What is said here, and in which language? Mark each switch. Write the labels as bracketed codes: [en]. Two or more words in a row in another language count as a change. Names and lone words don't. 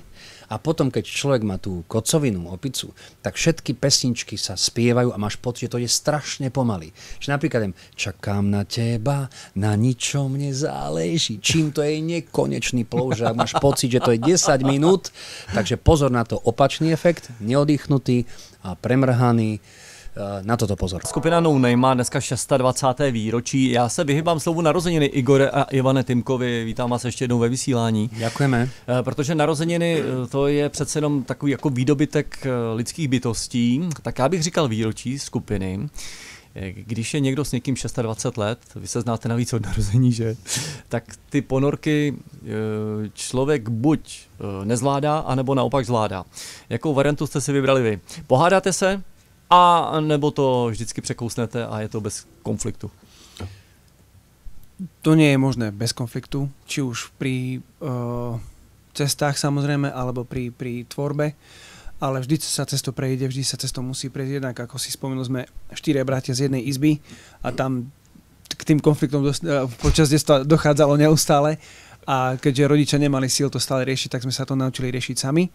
[sk] A potom, keď človek má tú kocovinu, opicu, tak všetky pesničky sa spievajú a máš pocit, že to je strašne pomaly. Že napríklad čakám na teba, na ničom nezáleží. Čím to je nekonečný plov, že máš pocit, že to je 10 minút. Takže pozor na to, opačný efekt, neoddychnutý a premrhaný. Na toto pozor. [cs] Skupina No Name má dneska 26. výročí. Já se vyhybám slovu narozeniny Igore a Ivane Timkovi. Vítám vás ještě jednou ve vysílání. Děkujeme. Protože narozeniny to je přece jenom takový jako výdobytek lidských bytostí. Tak já bych říkal výročí skupiny. Když je někdo s někým 26 let, vy se znáte navíc od narození, že? Tak ty ponorky člověk buď nezvládá, anebo naopak zvládá. Jakou variantu jste si vybrali vy? Pohádáte se? A nebo to vždycky překousnete a je to bez konfliktu? [sk] To nie je možné bez konfliktu, či už pri cestách samozrejme, alebo pri tvorbe, ale vždy sa cesto prejde, vždy sa cesto musí prejsť. Jednak, ako si spomenul, sme 4 bratia z jednej izby a tam k tým konfliktom počas detstva dochádzalo neustále a keďže rodičia nemali síl to stále riešiť, tak sme sa to naučili riešiť sami.